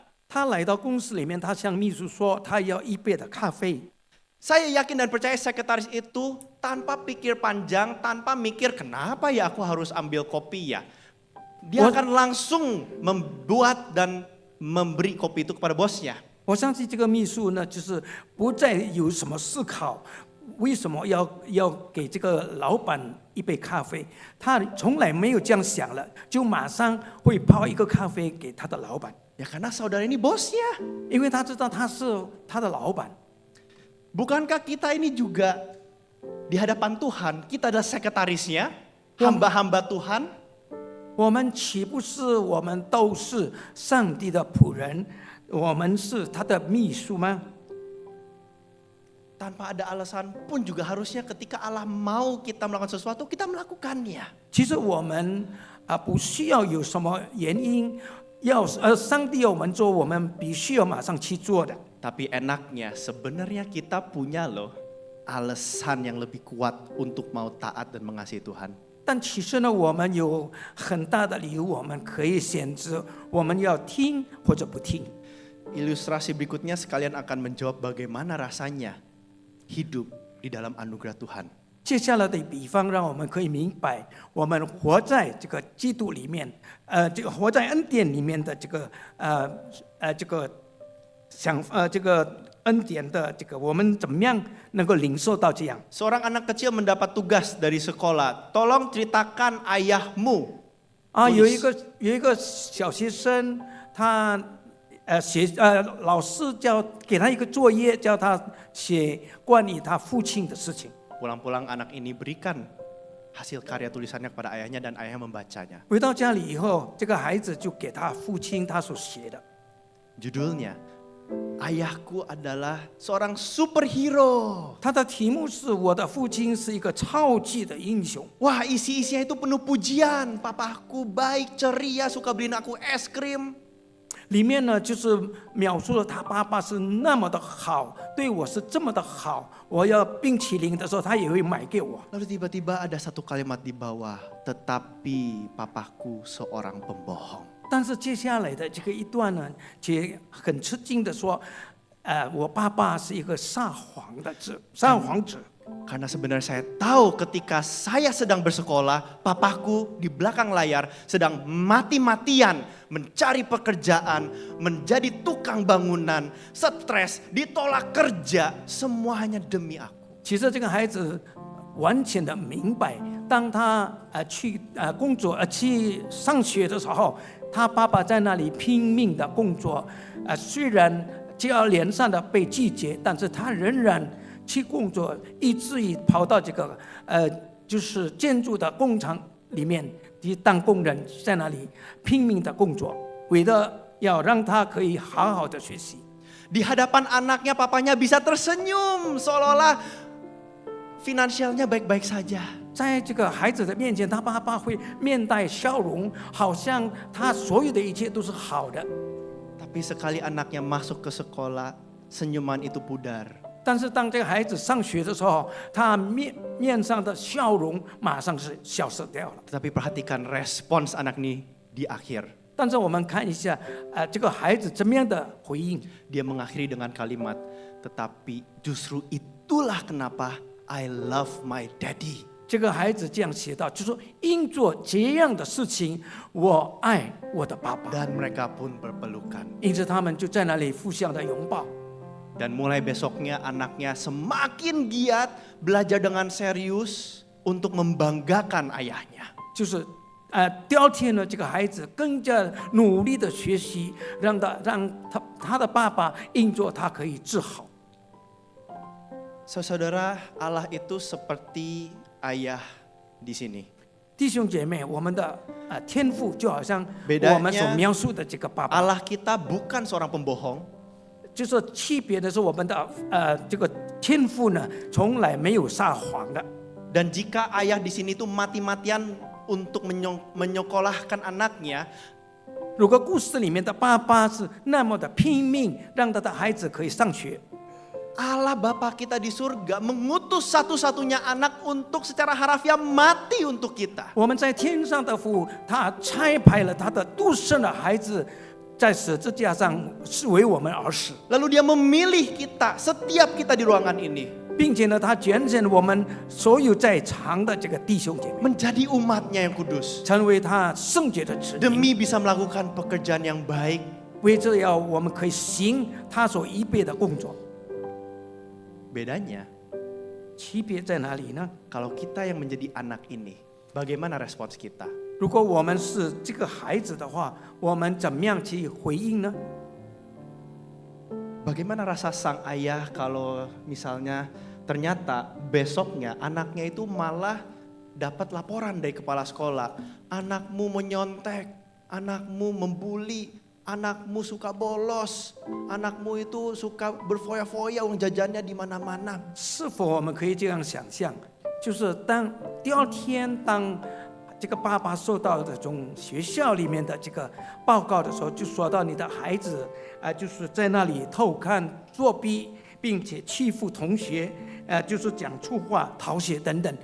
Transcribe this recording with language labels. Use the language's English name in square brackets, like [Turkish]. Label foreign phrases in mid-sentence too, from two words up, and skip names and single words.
[Chinese] 他来到公司里面，他向秘书说他要预备的咖啡。 [Indonesian] Saya yakin dan percaya sekretaris itu tanpa pikir panjang, tanpa mikir kenapa ya aku harus ambil kopi ya. Dia akan langsung membuat dan memberi kopi itu kepada bosnya. [Chinese] 我相信这个秘书呢，就是不再有什么思考，为什么要给这个老板一杯咖啡？他从来没有这样想了，就马上会泡一个咖啡给他的老板， [Indonesian] Ya karena saudara ini bosnya. [Chinese] 因为他知道他是他的老板。 [Indonesian] Bukankah kita ini juga di hadapan Tuhan, kita adalah sekretarisnya, hamba-hamba Tuhan? [Chinese] 我们岂不是我们都是上帝的仆人？我们是他的秘书吗？ [Indonesian] Tanpa ada alasan pun juga harusnya ketika Allah mau kita melakukan sesuatu, kita melakukannya. [Chinese] 其实我们不需要有什么原因，上帝要我们做，我们必须要马上去做的。 [Indonesian] Tapi enaknya sebenarnya kita punya loh alasan yang lebih kuat untuk mau taat dan mengasihi Tuhan. [Chinese] 但其实呢，我们有很大的理由，我们可以选择我们要听或者不听。 [Indonesian] Ilustrasi berikutnya sekalian akan menjawab bagaimana rasanya hidup di dalam anugerah Tuhan. [Chinese] 接下来的比方，让我们可以明白，我们活在这个基督里面，这个活在恩典里面的这个这个恩典的这个，我们怎么样能够领受到这样？ [Indonesian] Seorang anak kecil mendapat tugas dari sekolah. Tolong ceritakan ayahmu. [Chinese] 有一个小学生，他老师给他一个作业，叫他写关于他父亲的事情。 [Indonesian] Pulang-pulang anak ini berikan hasil karya tulisannya kepada ayahnya dan ayahnya membacanya. [Chinese] 回到家里以后，这个孩子就给他父亲他所写的。 [Indonesian] Judulnya, Ayahku adalah seorang superhero. [Chinese] 他的题目是我的父亲是一个超级的英雄。 [Indonesian] Wah, isi-isinya itu penuh pujian. Papaku baik, ceria, suka beliin aku es krim. [Chinese] 里面呢，就是描述了他爸爸是那么的好，对我是这么的好。我要冰淇淋的时候，他也会买给我。 [Indonesian] Lalu tiba-tiba ada satu kalimat di bawah, tetapi papaku seorang pembohong. [Chinese] 但是接下来的这个一段呢，却很吃惊的说，我爸爸是一个撒谎者。 [Indonesian] Karena sebenarnya saya tahu ketika saya sedang bersekolah, papaku di belakang layar sedang mati-matian mencari pekerjaan, menjadi tukang bangunan, stres, ditolak kerja, semuanya demi aku. [Chinese] 其实这个孩子完全的明白，当他去工作去上学的时候，他爸爸在那里拼命的工作，虽然接二连三的被拒绝，但是他仍然去工作，以至于跑到这个就是建筑的工厂里面去当工人，在那里拼命的工作，为了要让他可以好好的学习。 [Indonesian] Di hadapan anaknya, papanya bisa tersenyum seolah-olah finansialnya baik-baik saja. [Chinese] 在这个孩子的面前，他爸爸会面带笑容，好像他所有的一切都是好的。 [Indonesian] Tapi sekali anaknya masuk ke sekolah, senyuman itu pudar. [Chinese] 但是当这个孩子上学的时候，他面上的笑容马上是消失掉了。 [Indonesian] Tetapi perhatikan respons anak ini di akhir. [Chinese] 但是我们看一下，这个孩子怎么样的回应？ [Indonesian] Dia mengakhiri dengan kalimat, tetapi justru itulah kenapa [English] I love my daddy. [Chinese] 这个孩子这样写道，就说因做这样的事情，我爱我的爸爸。 [Indonesian] Dan mereka pun berpelukan. [Chinese] 因此他们就在那里互相的拥抱。 [Indonesian] Dan mulai besoknya anaknya semakin giat belajar dengan serius untuk membanggakan ayahnya. [Chinese] 就是第二天呢，这个孩子更加努力的学习，让他的爸爸因着他可以治好。 [Indonesian] Saudara, Allah itu seperti ayah di sini. [Chinese] 弟兄姐妹，我们的天父就好像 [Indonesian] Bedanya [Chinese] 我们所描述的这个爸爸， [Indonesian] Allah kita bukan seorang pembohong. [Chinese] 就是区别的是我们的这个天父呢，从来没有撒谎的。 [Indonesian] Dan jika ayah di sini tuh mati-matian untuk menyekolahkan anaknya, [Chinese] 如果故事里面的爸爸是那么的拼命，让他的孩子可以上学， [Indonesian] Allah Bapa kita di surga mengutus satu-satunya anak untuk secara harafiah mati untuk kita. [Chinese] 我们在天上的父，他差派了他的独生的孩子，在十字架上是为我们而死， [Indonesian] Lalu dia memilih kita, setiap kita di ruangan ini, [Chinese] 并且呢，他拣选我们所有在场的这个弟兄姐妹， [Indonesian] menjadi umatnya yang kudus. [Chinese] 成为他圣洁的子民， [Indonesian] Demi bisa melakukan pekerjaan yang baik. [Chinese] 为这要我们可以行他所预备的工作。 [Indonesian] Bedanya, [Chinese] 区别在哪里呢？ [Indonesian] kalau kita yang menjadi anak ini, bagaimana respons kita? [Chinese] 如果我们是这个孩子的话，我们怎么样去回应呢？ [Indonesian] Bagaimana rasa sang ayah kalau misalnya ternyata besoknya anaknya itu malah dapat laporan dari kepala sekolah. Anakmu menyontek, anakmu membuli, anakmu suka bolos, anakmu itu suka berfoya-foya, uang jajannya di mana-mana. [Chinese] 是否我们可以这样想象？就是当第二天，当这个爸爸收到这种学校里面的这个报告的时候，就说到你的孩子就是在那里偷看、作弊，并且欺负同学，就是讲粗话、逃学等等。